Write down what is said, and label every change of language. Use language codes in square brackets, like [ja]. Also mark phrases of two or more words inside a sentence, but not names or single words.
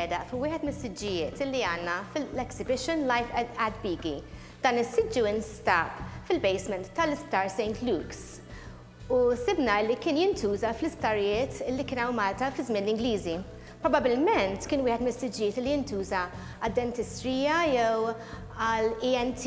[mt] hu wieħed mis-siġġijiet illi għandna fil-exhibition Life at Bigi. Dan is-siġġu instab fil-basement tal-Isptar St. Luke's. U sibna li kien jintuża fl-isptarijiet li kien hawn Malta fi żmien l-Ingliżi. Probabilment kien wieħed mis-siġġijiet li jintuża għad-dentistrija jew għal-ENT.